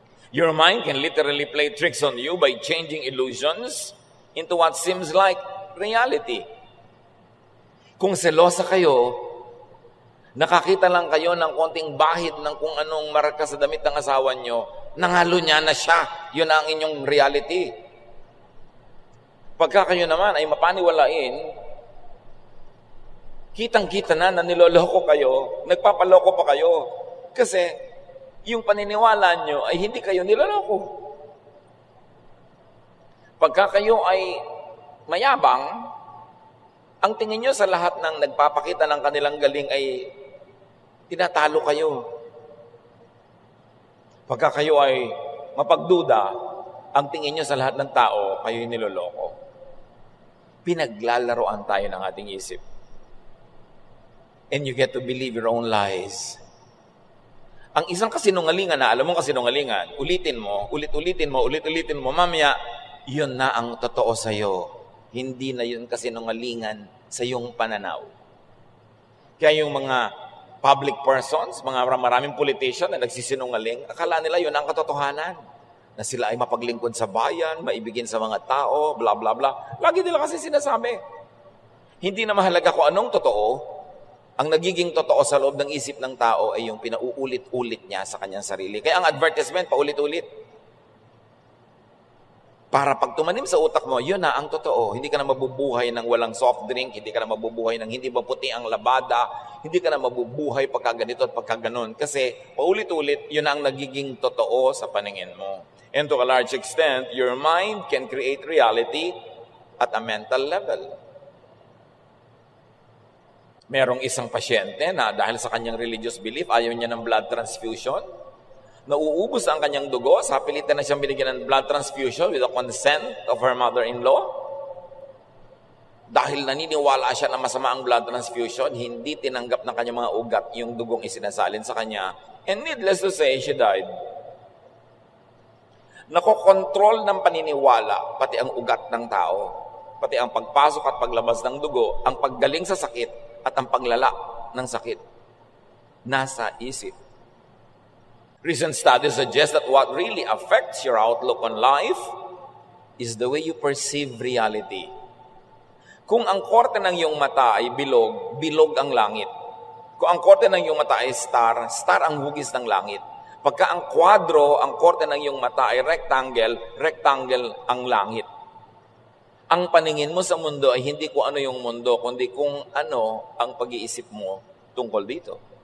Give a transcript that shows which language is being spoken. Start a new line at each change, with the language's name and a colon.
English: Your mind can literally play tricks on you by changing illusions into what seems like reality.
Filipino: Kung selosa kayo, nakakita lang kayo ng konting bahid ng kung anong marka sa damit ng asawa nyo, nangalo niya na siya. Yun ang inyong reality. Pagka kayo naman ay mapaniwalain, kitang-kita na niloloko kayo, nagpapaloko pa kayo. Kasi yung paniniwala nyo ay hindi kayo niloloko. Pagka kayo ay mayabang, ang tingin nyo sa lahat ng nagpapakita ng kanilang galing ay tinatalo kayo. Pagka kayo ay mapagduda, ang tingin nyo sa lahat ng tao, kayo'y niloloko. Pinaglalaroan tayo ng ating isip.
English: And you get to believe your own lies.
Filipino: Ang isang kasinungalingan na, alam mo kasinungalingan, ulitin mo, ulit-ulitin mo, mamaya, yun na ang totoo sa'yo. Hindi na yun kasinungalingan sa iyong pananaw. Kaya yung mga public persons, mga maraming politician na nagsisinungaling, akala nila yun ang katotohanan. Na sila ay mapaglingkod sa bayan, maibigin sa mga tao, bla bla bla. Lagi nila kasi sinasabi. Hindi na mahalaga kung anong totoo. Ang nagiging totoo sa loob ng isip ng tao ay yung pinauulit-ulit niya sa kanyang sarili. Kaya ang advertisement, paulit-ulit. Para pag tumanim sa utak mo, yun na ang totoo. Hindi ka na mabubuhay ng walang soft drink, hindi ka na mabubuhay ng hindi maputi ang labada, hindi ka na mabubuhay pagka ganito at pagka ganon. Kasi paulit-ulit, yun na ang nagiging totoo sa paningin mo.
English: And to a large extent, your mind can create reality at a mental level.
Filipino: Merong isang pasyente na dahil sa kanyang religious belief, ayaw niya ng blood transfusion. Nauubos ang kanyang dugo, sa pilitan na siyang binigyan ng blood transfusion
English: with the consent of her mother-in-law.
Filipino: Dahil naniniwala siya na masama ang blood transfusion, hindi tinanggap ng kanyang mga ugat yung dugong isinasalin sa kanya.
English: And needless to say, she died.
Filipino: Nakokontrol ng paniniwala, pati ang ugat ng tao, pati ang pagpasok at paglabas ng dugo, ang paggaling sa sakit at ang paglala ng sakit. Nasa isip.
English: Recent studies suggest that what really affects your outlook on life is the way you perceive reality.
Filipino: Kung ang korte ng iyong mata ay bilog, bilog ang langit. Kung ang korte ng iyong mata ay star, star ang hugis ng langit. Pagka ang kwadro, ang korte ng iyong mata ay rectangle, rectangle ang langit. Ang paningin mo sa mundo ay hindi kung ano yung mundo, kundi kung ano ang pag-iisip mo tungkol dito.